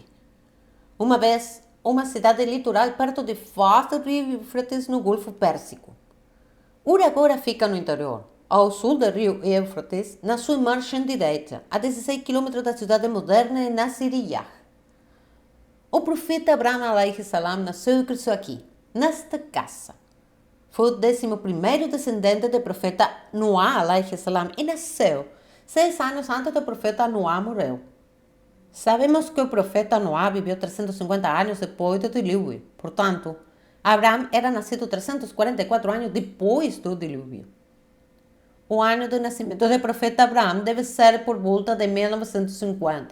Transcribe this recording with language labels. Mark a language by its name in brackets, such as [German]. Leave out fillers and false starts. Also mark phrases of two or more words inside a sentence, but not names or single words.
[Portuguese] Uma vez, uma cidade litoral perto de foz do rio Éufrates no Golfo Pérsico. Ur agora fica no interior, ao sul do rio Éufrates, na sua margem direita, a 16 km da cidade moderna de Nasiriyah. O profeta Abraham [Arabic] عليه السلام [Portuguese] nasceu e cresceu aqui, nesta casa. Foi o 11º descendente do profeta Noá [Arabic] عليه السلام [Portuguese] e nasceu 6 anos antes do profeta Noá morreu. Sabemos que o profeta Noá viveu 350 anos depois do dilúvio. Portanto, Abraham era nascido 344 anos depois do dilúvio. O ano do nascimento do profeta Abraham deve ser por volta de 1950.